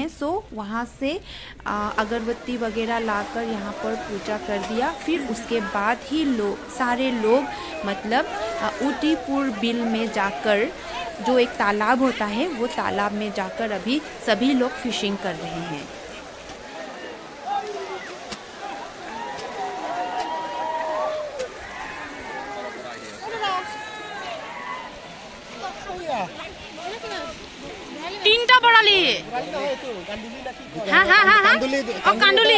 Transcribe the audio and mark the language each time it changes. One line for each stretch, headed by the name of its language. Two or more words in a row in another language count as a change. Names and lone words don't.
Hindi: वहाँ से अगरबत्ती वगैरह लाकर यहाँ पर पूजा कर दिया। फिर उसके बाद ही सारे लोग मतलब उदयपुर बिल में जाकर जो एक तालाब होता है वो तालाब में जाकर अभी सभी लोग फिशिंग कर रहे हैं।
Assamese: তিনটা বৰালি হা হা হা হা ও কান্দুলি